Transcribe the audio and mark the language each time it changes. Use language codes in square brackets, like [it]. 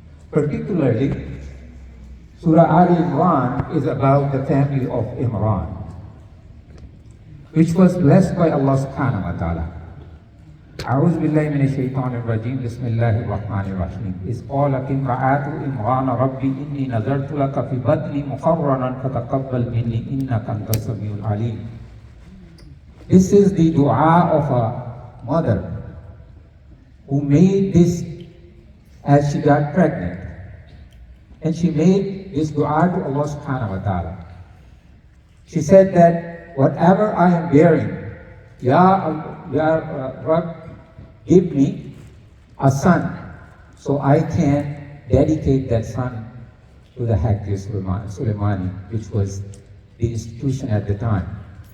[en] Particularly, Surah Al-Imran is about the family of Imran, which was blessed by Allah subhanahu wa ta'ala. [ar] أعوذ بالله من الشيطان الرجيم بسم الله الرحمن الرحيم إذ قالت امرأة عمران ربي إني نذرت لك في بطني محررا فتقبل مني إنك أنت السميع العليم. [en] This is the dua of a mother who made this as she got pregnant. And she made this dua to Allah subhanahu wa ta'ala. She said that whatever I am bearing, Ya Rabb, give me a son so I can dedicate that son to the Hajj Sulaimani, which was the institution at the time.